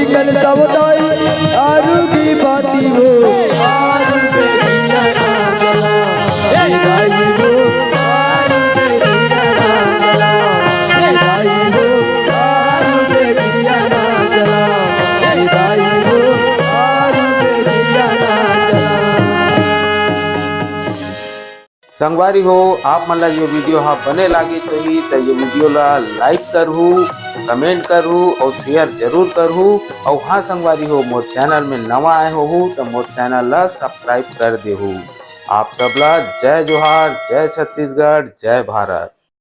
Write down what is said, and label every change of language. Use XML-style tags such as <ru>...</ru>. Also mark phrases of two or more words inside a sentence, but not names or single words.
<hne>कल सवताई आरू की बाती हो, आरू के दिया ना जला विदाई हो, आरू के दिया ना जला विदाई हो, आरू के दिया ना जला विदाई हो, आरू के दिया ना जला। संगवारी हो आप मन ला ये वीडियो हा बने लागे सही तो ये वीडियो ला लाइक करहू, कमेंट करहू और शेयर जरूर करहू। और हाँ संगवारी हो मोर चैनल में नवा आए हो तो मोर चैनल ला सब्सक्राइब कर देहू। आप सब ला जय जोहार, जय छत्तीसगढ़, जय भारत।</hne>